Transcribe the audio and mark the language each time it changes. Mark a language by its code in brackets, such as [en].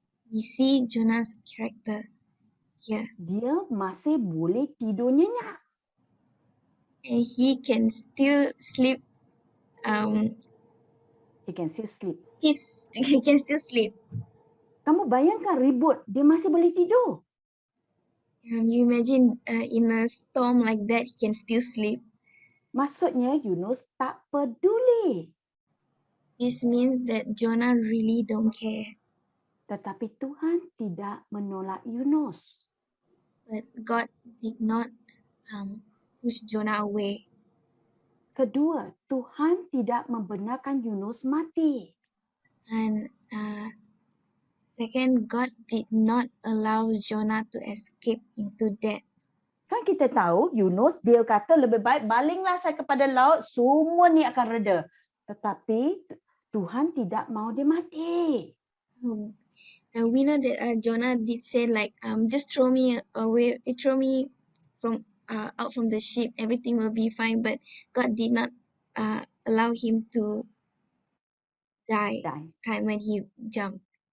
[en] We see Jonah's character here. [ms] Dia masih boleh tidur nyenyak. [en] and he can still sleep. He can still sleep. He can still sleep. [ms] Kamu bayangkan ribut, dia masih boleh tidur. [en] You imagine in a storm like that, he can still sleep. [ms] Maksudnya Yunus tak peduli. [en] This means that Jonah really don't care. [ms] Tetapi Tuhan tidak menolak Yunus. [en] But God did not push Jonah away. [ms] Kedua, Tuhan tidak membenarkan Yunus mati. [en] And second, God did not allow Jonah to escape into death. [ms] Kan kita tahu Yunus dia kata lebih baik balinglah saya kepada laut, semua ni akan reda. Tetapi Tuhan tidak mau dia mati. [en] We know that Jonah did say like, just throw me away, throw me from out from the ship, everything will be fine. But God did not allow him to die time when he jumped.